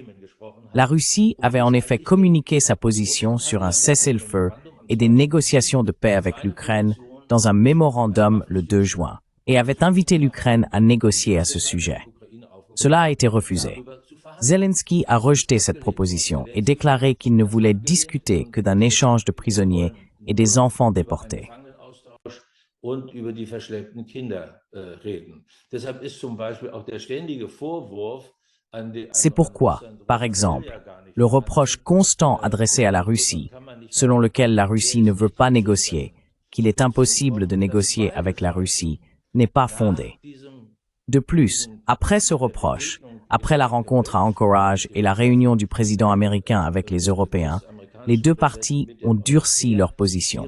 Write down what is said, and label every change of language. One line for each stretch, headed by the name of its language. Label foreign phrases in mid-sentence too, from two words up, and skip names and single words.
French: La Russie avait en effet communiqué sa position sur un cessez-le-feu et des négociations de paix avec l'Ukraine dans un mémorandum le 2 juin et avait invité l'Ukraine à négocier à ce sujet. Cela a été refusé. Zelensky a rejeté cette proposition et déclaré qu'il ne voulait discuter que d'un échange de prisonniers et des enfants déportés.
German: Und über die verschleppten Kinder reden. Deshalb ist zum Beispiel auch der ständige Vorwurf an die
French: C'est pourquoi, par exemple, le reproche constant adressé à la Russie, selon lequel la Russie ne veut pas négocier, qu'il est impossible de négocier avec la Russie, n'est pas fondé. De plus, après ce reproche, après la rencontre à Anchorage et la réunion du président américain avec les Européens, les deux parties ont durci leur position.